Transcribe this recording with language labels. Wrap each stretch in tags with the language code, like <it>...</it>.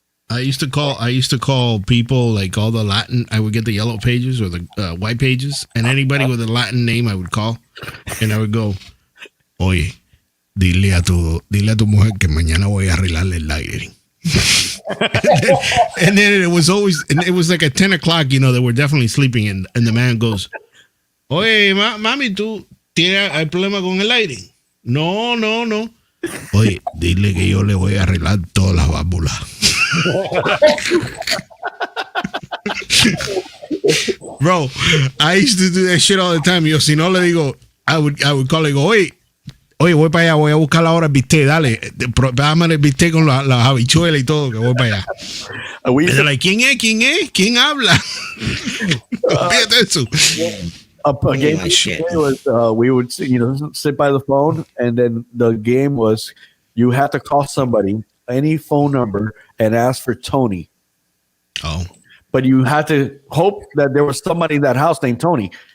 <en>I used to call people like all the Latin. I would get the yellow pages or the white pages, and anybody with a Latin name I would call, and I would go,</en> <es>"Oye, dile a tu mujer que mañana voy a arreglarle el aire."</es> <en>and then it was like at 10 o'clock, they were definitely sleeping, and the man goes,</en> <es>"Oye, mami, tú tienes el problema con el aire." No. Oye, dile que yo le voy a arreglar todas las válvulas.</es> <en>Bro, I used to do that shit all the time.</en> <es>Yo, si no le digo,</es> <en>I would call and go,</en> <es>oye, voy para allá, voy a buscar ahora el bistec, dale, dame el bistec con las habichuelas y todo, que voy para allá. Like, ¿quién es? ¿Quién habla? Fíjate eso.</es> <en>A game was we would sit by the phone, and then the game was you had to call somebody, any phone number, and ask for Tony. Oh, but you had to hope that there was somebody in that house named Tony.</en>